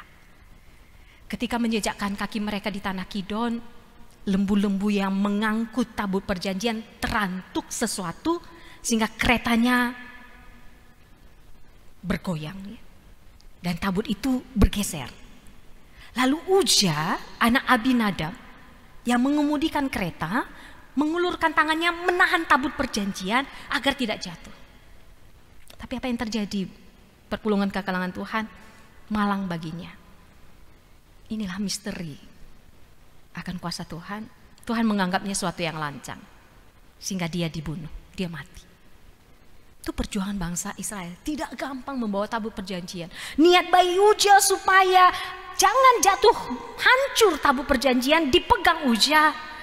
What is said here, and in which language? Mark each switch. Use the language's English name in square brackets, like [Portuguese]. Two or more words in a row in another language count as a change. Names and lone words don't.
[Indonesian] Ketika menjejakkan kaki mereka di tanah Kidon, lembu-lembu yang mengangkut tabut perjanjian terantuk sesuatu sehingga keretanya bergoyang dan tabut itu bergeser. Lalu Uja, anak Abinadab yang mengemudikan kereta, mengulurkan tangannya menahan tabut perjanjian agar tidak jatuh. Tapi apa yang terjadi? [Batak Karo] Perpulungan kekalangan [Indonesian] Tuhan malang baginya. Inilah misteri akan kuasa Tuhan. Tuhan menganggapnya suatu yang lancang sehingga dia dibunuh, dia mati. Itu perjuangan bangsa Israel. Tidak gampang membawa tabut perjanjian. Niat bayi Uja supaya jangan jatuh hancur tabut perjanjian dipegang Uja.